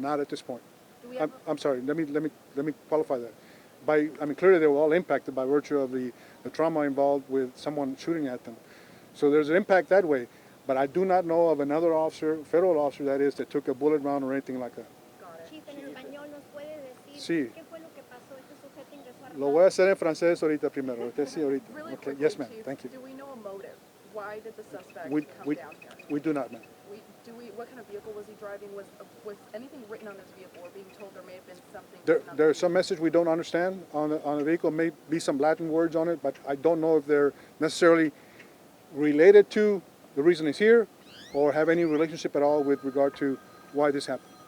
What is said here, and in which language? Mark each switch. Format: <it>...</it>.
<en>Not at this point. Do we ever... I'm sorry, let me qualify that. Clearly they were all impacted by virtue of the trauma involved with someone shooting at them. So there's an impact that way, but I do not know of another officer, federal officer that is, that took a bullet round or anything like that. Got it. Chief,</en> <es>en español, ¿nos puede decir Sí. qué fue lo que pasó? Este sujeto ingresó armado. Lo voy a hacer en francés ahorita primero. Usted sí ahorita.</es> <en>Really Okay. quickly, Yes, ma'am. Chief, Thank you. do we know a motive? Why did the suspect We come down here? do not, ma'am. What kind of vehicle was he driving? Was anything written on his vehicle? Or being told there may have been something. There's some message we don't understand on the vehicle. May be some Latin words on it, but I don't know if they're necessarily related to the reason he's here, or have any relationship at all with regard to why this happened.</en>